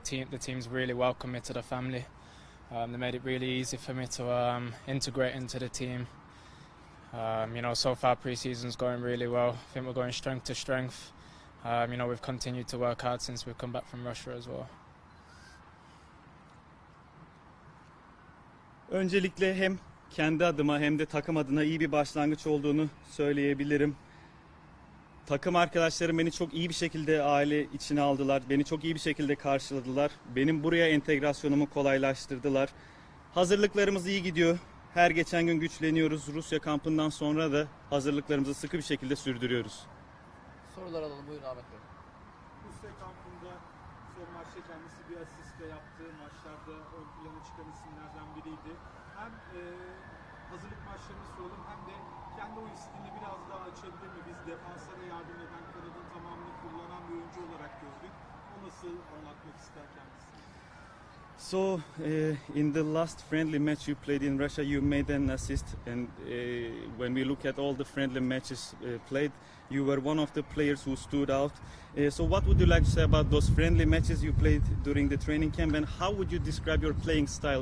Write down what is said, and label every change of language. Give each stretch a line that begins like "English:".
English: The team's really welcomed me to the family. They made it really easy for me to integrate into the team. So far pre-season's going really well. I think we're going strength to strength. We've continued to work hard since we've come back from Russia as well.
Turkish: Öncelikle hem kendi adıma hem de takım adına iyi bir başlangıç olduğunu söyleyebilirim. Takım arkadaşlarım beni çok iyi bir şekilde aile içine aldılar. Beni çok iyi bir şekilde karşıladılar. Benim buraya entegrasyonumu kolaylaştırdılar. Hazırlıklarımız iyi gidiyor. Her geçen gün güçleniyoruz. Rusya kampından sonra da hazırlıklarımızı sıkı bir şekilde sürdürüyoruz. Sorular alalım, buyurun Ahmet Bey. Rusya kampında son maçta kendisi bir asist de yaptığı maçlarda ön plana çıkan isimlerden biriydi. Hem hazırlık maçlarını soralım hem de kendi oyun stilini biraz daha açabilir mi? Biz defanslara yardım eden, kanadın tamamını kullanan bir oyuncu olarak gördük. O nasıl anlatmak ister kendisi?
English: So in the last friendly match you played in Russia, you made an assist, and when we look at all the friendly matches played, you were one of the players who stood out. So what would you like to say about those friendly matches you played during the training camp, and how would you describe your playing style?